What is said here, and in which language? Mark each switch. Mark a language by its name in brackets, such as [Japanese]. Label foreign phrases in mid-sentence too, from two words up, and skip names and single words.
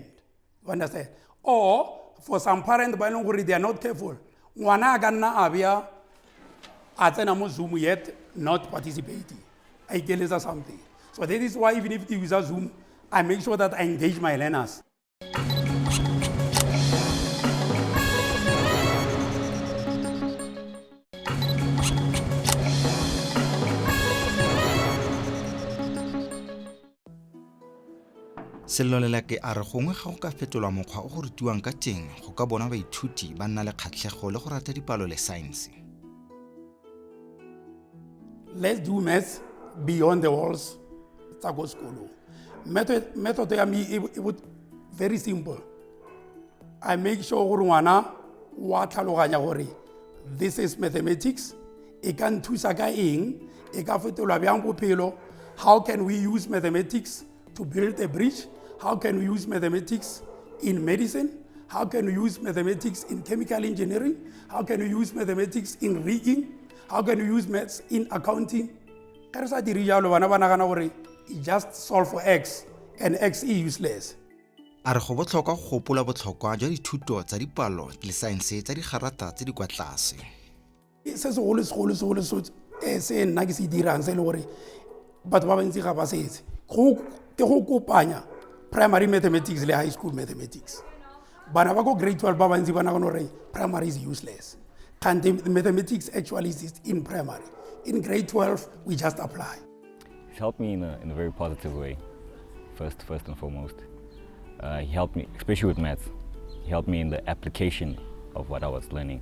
[English] You understand? Or for some parents, they are not careful. Zoom yet not participating. I tell you something. So that is why even if they use a Zoom, I make sure that I engage my learners. [Tswana] Sello Lelake a re gongwe ga go ka fetolwa mokgwa o go rutiwang ka teng go ka bona baithuti ba nna le kgatlhego le go rata dipalo le science. [English] Let's do maths beyond the walls [Tswana] tsa go sekolong. [English] Method [Tswana] ya me [English] it would very simple. I make sure [Tswana] gore ngwana wa tlhaloganya gore [English] this is mathematics. [Northern Sotho] E ka nthusa ka eng, e ka fetolwa bjang bophelo. [English] How can we use mathematics to build a bridge? How can we use mathematics in medicine? How can we use mathematics in chemical engineering? How can we use mathematics in rigging? How can we use maths in accounting? [Tswana] Ka re sa dire jalo bana ba nagana gore e [English] just solve for x and x is useless. [Tswana] A re go botlhokwa go gopola botlhokwa jwa dithuto tsa dipalo le science tsa digarata tse di kwa tlase. Se segolo se nna ke se dirang se le gore batho ba bantsi ga ba se etse ke go kopanya [English] primary mathematics [Tswana] le [English] high school mathematics. [Tswana] Bana ba go grade 12 ba bantsi ba nagana gore [English] primary is useless. And the mathematics actually exists in primary. In grade 12, we just apply. It's helped me in a very positive way, first and foremost. He helped me, especially with maths, he helped me in the application of what I was learning.